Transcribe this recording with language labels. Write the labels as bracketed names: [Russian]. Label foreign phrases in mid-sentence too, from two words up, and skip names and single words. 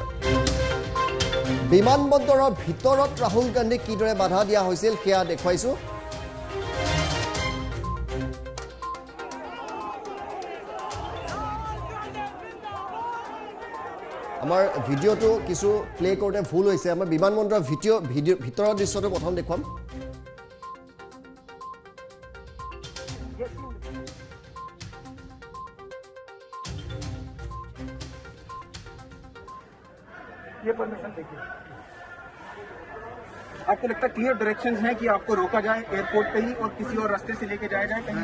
[Assamese] বিমানবন্দৰৰ ভিতৰত ৰাহুল গান্ধীক কিদৰে বাধা দিয়া হৈছিল সেয়া দেখুৱাইছো। আমাৰ ভিডিঅ'টো কিছু প্লে কৰোঁতে ভুল হৈছে। আমাৰ বিমানবন্দৰৰ ভিতৰৰ দৃশ্যটো প্ৰথম দেখুৱাম। [Hindi] ये परमिशन देखिए, आपको लगता है [English] clear directions [Hindi] हैं कि आपको रोका जाए एयरपोर्ट पे ही और किसी और रास्ते से लेके जाया जाए कहीं?